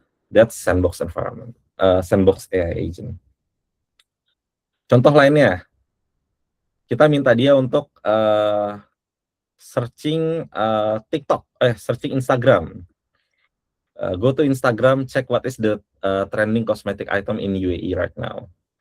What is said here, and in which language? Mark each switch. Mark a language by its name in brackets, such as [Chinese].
[English] That's sandbox environment, sandbox AI agent. [Indonesian] Contoh lainnya, kita minta dia untuk searching TikTok, searching Instagram. [English] Go to Instagram, check what is the trending cosmetic item in UAE right now.